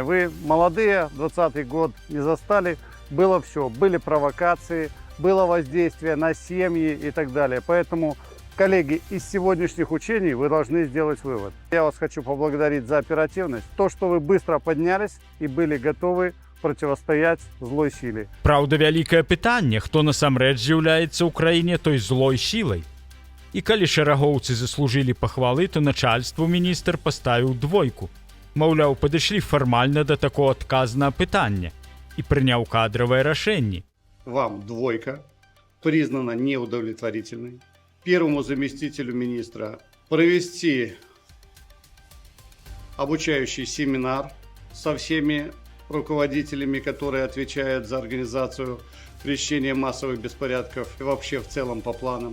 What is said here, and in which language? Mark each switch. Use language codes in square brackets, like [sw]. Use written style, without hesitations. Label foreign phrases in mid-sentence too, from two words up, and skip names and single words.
[ru] Вы молодые, 20-й год не застали, было все. Были провокации, было воздействие на семьи и так далее. Поэтому, коллеги, из сегодняшних учений вы должны сделать вывод. Я вас хочу поблагодарить за оперативность. То, что вы быстро поднялись и были готовы противостоять злой силе. [be] Праўда, вялікае пытанне, хто насамрэч з'яўляецца ў краіне той злой сілай. І калі шарагоўцы заслужылі пахвалы, то начальству міністр паставіў 2. Маўляў, падышлі фармальна да такого адказнага пытання і прыняў кадравыя рашэнні. [ru] Вам 2 признана неудовлетворительной. Первому заместителю министра провести обучающий семинар со всеми руководителями, которые отвечают за организацию пресечения массовых беспорядков и вообще в целом по планам.